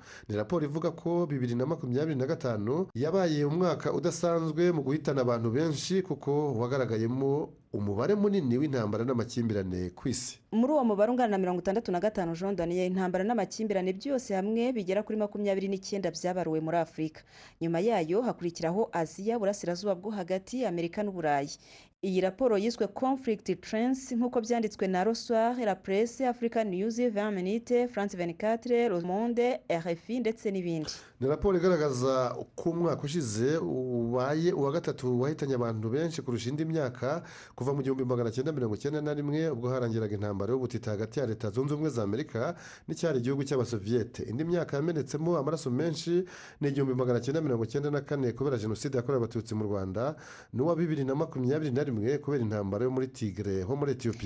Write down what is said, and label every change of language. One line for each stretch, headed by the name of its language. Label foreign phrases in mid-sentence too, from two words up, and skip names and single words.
Kinyarwanda: Ni raporo ivuga ko 2025 yabaye umwaka udasanzwe mu guhitana abantu benshi kuko wagaragayemo umubare munini w'intambara n'amakimbirane ku isi. Muri uwo mubare ungana na 65 Jean Daniel, intambara n'amakimbirane byose hamwe bigera kuri 29 byabaruwe muri Afurika. Nyuma yayo hakurikiraho Aziya, Burasirazuba bwo hagati, Amerika n'Uburayi. Iyi raporo yiswe Conflict Trends nk'uko byanditswe na Le Soir, La Presse, Africa News, 20 Minutes, France 24, Le Monde, RFI ndetse n'ibindi. Ni raporo igaragaza ko umwaka ushize ubaye uwa gatatu wahitanye abantu benshi kurusha indi myaka kuva mu 1991 ubwo harangiraga intambara y'ubutita hagati ya Leta Zunze Ubumwe za Amerika n'icyari igihugu cy'Abasoviyete. Indi myaka yamenetsemo amaraso menshi ni 1994 kubera jenoside yakorewe abatutsi mu Rwanda, n'uwa 2021 kubera intambara yo muri Tigre ho muri Ethiopia.